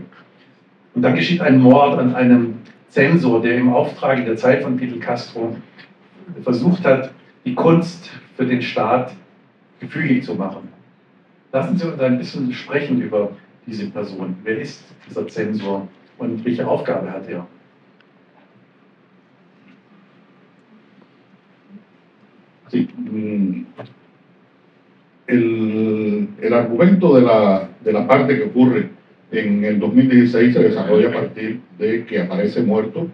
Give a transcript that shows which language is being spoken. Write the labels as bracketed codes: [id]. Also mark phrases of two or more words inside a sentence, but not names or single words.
[de] Und dann geschieht ein Mord an einem Zensor, der im Auftrag in der Zeit von Fidel Castro versucht hat, die Kunst für den Staat gefügig zu machen. Lassen Sie uns ein bisschen sprechen über diese Person. Wer ist dieser Zensor und welche Aufgabe hat er? [es] Sí, el argumento de la parte que ocurre en el 2016 se desarrolla a partir de que aparece muerto.